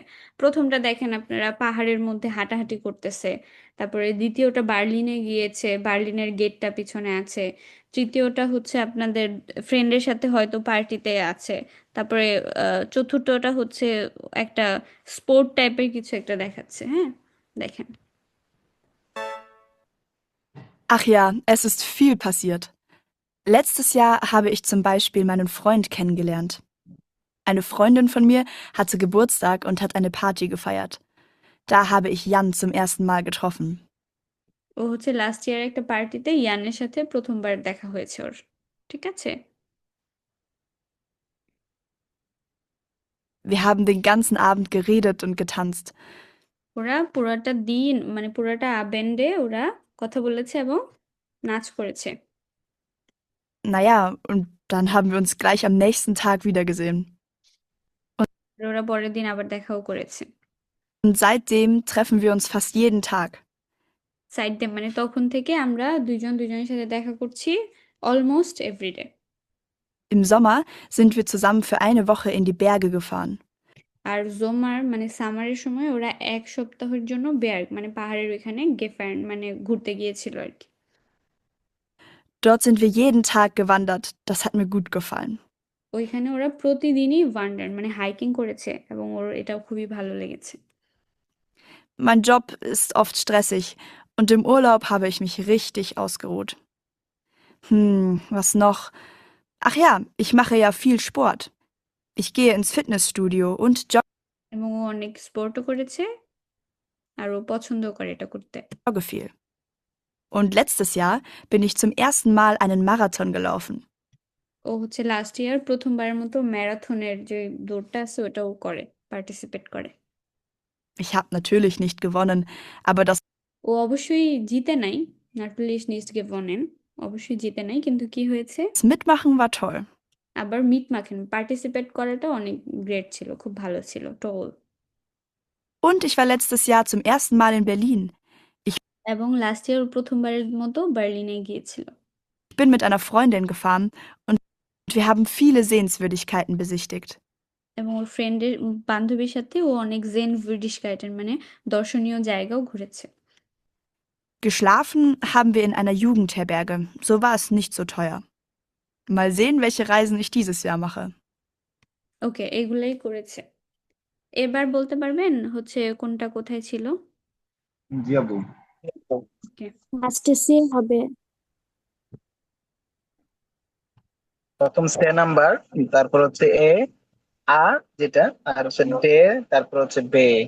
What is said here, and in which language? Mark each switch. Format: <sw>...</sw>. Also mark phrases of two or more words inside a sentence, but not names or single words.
<bn>প্রথমটা দেখেন আপনারা পাহাড়ের মধ্যে হাঁটাহাঁটি করতেছে, তারপরে দ্বিতীয়টা বার্লিনে গিয়েছে, বার্লিনের গেটটা পিছনে আছে, তৃতীয়টা হচ্ছে আপনাদের ফ্রেন্ডের সাথে হয়তো পার্টিতে আছে, তারপরে চতুর্থটা হচ্ছে একটা স্পোর্ট টাইপের কিছু একটা দেখাচ্ছে। হ্যাঁ, দেখেন।</bn> <de>Ach ja, es ist viel passiert. Letztes Jahr habe ich zum Beispiel meinen Freund kennengelernt. Eine Freundin von mir hatte Geburtstag und hat eine Party gefeiert. Da habe ich Jan zum ersten Mal getroffen.</de> <bn>ও হচ্ছে</bn> <en>last year</en> <bn>একটা পার্টিতে ইয়ানের সাথে প্রথমবার দেখা হয়েছে ওর। ঠিক আছে?</bn> <de>Wir haben den ganzen Abend geredet und getanzt.</de> <bn>ওরা পুরোটা দিন মানে পুরোটা আবেন্ডে ওরা কথা বলেছে এবং নাচ করেছে।</bn> <de>Naja, und dann haben wir uns gleich am nächsten Tag wiedergesehen.</de> <bn>আর ওরা পরের দিন আবার দেখাও করেছে।</bn> <de>Und seitdem treffen wir uns fast jeden Tag. seitdem</de> <bn>মানে তখন থেকে আমরা দুইজন দুইজনের সাথে দেখা করছি</bn> <en>almost everyday.</en> <de>Im Sommer sind wir zusammen für eine Woche in die Berge gefahren.</de> <bn>আর জোমার মানে সামারের সময় ওরা এক সপ্তাহের জন্য বেয়ার মানে পাহাড়ের ওইখানে গেফার্ন মানে ঘুরতে গিয়েছিল আর কি।</bn> <de>Dort sind wir jeden Tag gewandert. Das hat mir gut gefallen.</de> <bn>ওইখানে ওরা প্রতিদিনই ওয়ান্ডার মানে হাইকিং করেছে এবং ওর এটাও খুবই ভালো লেগেছে।</bn> <de>Mein Job ist oft stressig und im Urlaub habe ich mich richtig ausgeruht. Was noch? Ach ja, ich mache ja viel Sport. Ich gehe ins Fitnessstudio und</de> <bn>এবং ও অনেক স্পোর্টও করেছে আর ও পছন্দ করে এটা করতে।</bn> <de>jogge viel. Und letztes Jahr bin ich zum ersten Mal einen Marathon gelaufen.</de> <bn>ও হচ্ছে</bn> <en>last year</en> <bn>প্রথমবারের মতো ম্যারাথনের যে দৌড়টা আছে ওটা ও করে, পার্টিসিপেট করে।</bn> <de>Ich habe natürlich nicht gewonnen, aber das</de> <bn>ও অবশ্যই জিতে নাই,</bn> <de>natürlich nicht gewonnen,</de> <bn>অবশ্যই জিতে নাই, কিন্তু কি হয়েছে</bn> <de>Mitmachen war toll.</de> <bn>আবার</bn> <de>mitmachen</de> <bn>পার্টিসিপেট করাটা অনেক গ্রেট ছিল, খুব ভালো ছিল, টোল।</bn> <de>Und ich war letztes Jahr zum ersten Mal in Berlin.</de> <bn>এবং</bn> <en>last year</en> <bn>প্রথমবারের মতো বার্লিনে গিয়েছিল।</bn> <de>Ich bin mit einer Freundin gefahren und wir haben viele Sehenswürdigkeiten besichtigt.</de> <bn>এবং ওর ফ্রেন্ডের বান্ধবীর সাথে ও অনেক</bn> <de>Sehenswürdigkeiten</de> <bn>মানে দর্শনীয় জায়গাও ঘুরেছে।</bn> <de>Geschlafen haben wir in einer Jugendherberge, so war es nicht so teuer. Mal sehen, welche Reisen ich dieses Jahr mache.</de> <bn>ওকে, এগুলাই করেছে। এবার বলতে পারবেন হচ্ছে কোনটা কোথায় ছিল? জি আপু। ওকে, লাস্টে সে হবে প্রথম সে নাম্বার, তারপর হচ্ছে এ আর যেটা, আর হচ্ছে ডে, তারপর হচ্ছে বে।</bn>